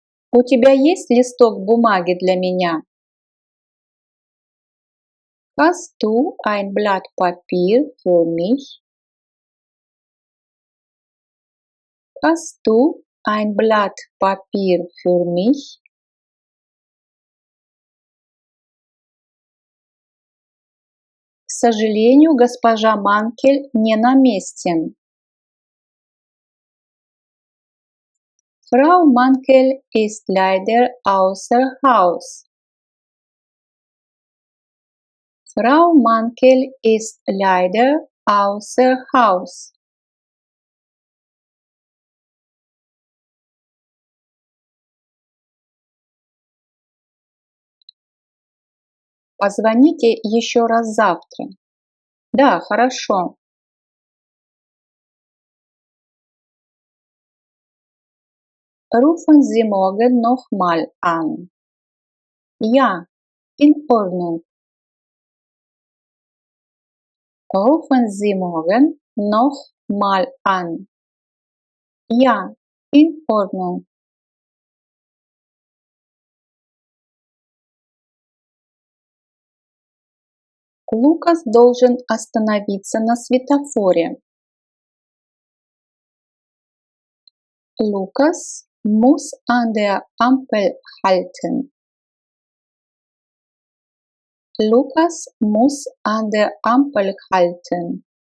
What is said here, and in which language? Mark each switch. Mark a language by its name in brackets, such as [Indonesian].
[Russian] У тебя есть листок бумаги для меня? [German] Hast du ein Blatt Papier für mich? Hast du ein Blatt Papier für mich? [Russian] К сожалению, госпожа Манкель не на месте. [German] Frau Mankel ist leider außer Haus. Frau Mankel ist leider außer Haus. [Russian] Позвоните еще раз завтра. Да, хорошо. [German] Rufen Sie morgen noch mal an. Ja, in Ordnung. Rufen Sie morgen noch mal an. Ja, in Ordnung. [Russian] Лукас должен остановиться на светофоре. [German] Lukas muss an der Ampel halten. Lukas muss an der Ampel halten.